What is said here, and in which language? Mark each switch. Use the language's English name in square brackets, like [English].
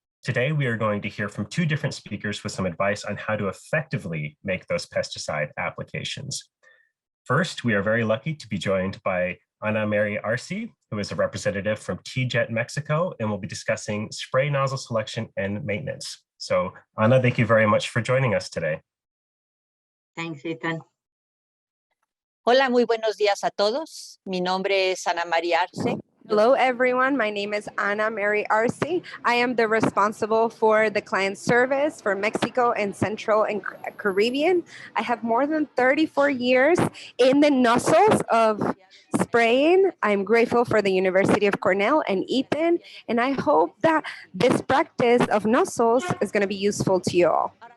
[English] Today, we are going to hear from 2 different speakers with some advice on how to effectively make those pesticide applications. First, we are very lucky to be joined by Maria Arce, who is a representative from TeeJet Mexico, and will be discussing spray nozzle selection and maintenance. So, Ana, thank you very much for joining us today. Thanks, Ethan. [Spanish] Hola, muy buenos días a todos. Mi nombre es Ana Maria Arce. [English] Hello, everyone. My name is Maria Arce. I am the responsible for the client service for Mexico and Central and Caribbean. I have more than 34 years in the nozzles of spraying. I'm grateful for the University of Cornell and Ethan, and I hope that this practice of nozzles is going to be useful to you all.